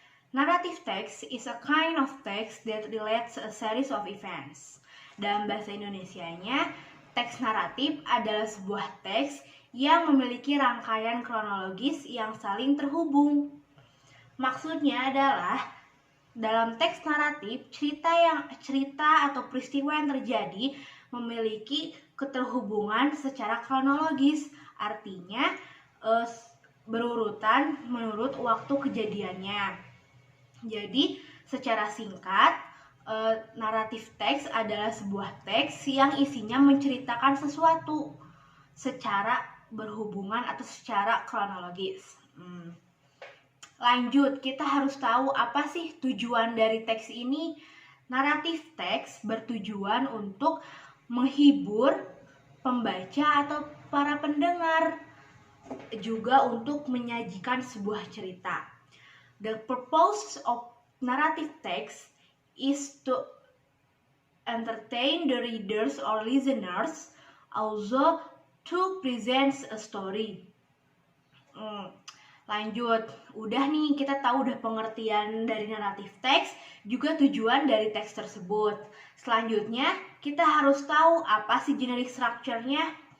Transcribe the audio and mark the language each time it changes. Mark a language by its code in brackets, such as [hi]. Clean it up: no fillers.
[en] Narrative text is a kind of text that relates a series of events. [id] Dalam bahasa Indonesianya, teks naratif adalah sebuah teks yang memiliki rangkaian kronologis yang saling terhubung. Maksudnya adalah dalam teks naratif, cerita atau peristiwa yang terjadi memiliki keterhubungan secara kronologis, artinya berurutan menurut waktu kejadiannya. Jadi, secara singkat, naratif teks adalah sebuah teks yang isinya menceritakan sesuatu secara berhubungan atau secara kronologis. Lanjut, kita harus tahu apa sih tujuan dari teks ini. Naratif teks bertujuan untuk menghibur pembaca atau para pendengar, juga untuk menyajikan sebuah cerita. [en] The purpose of narrative text is to entertain the readers or listeners, also to present a story. [id] Lanjut, udah nih kita tahu udah pengertian dari naratif teks, juga tujuan dari teks tersebut. Selanjutnya, kita harus tahu apa sih generic structure-nya.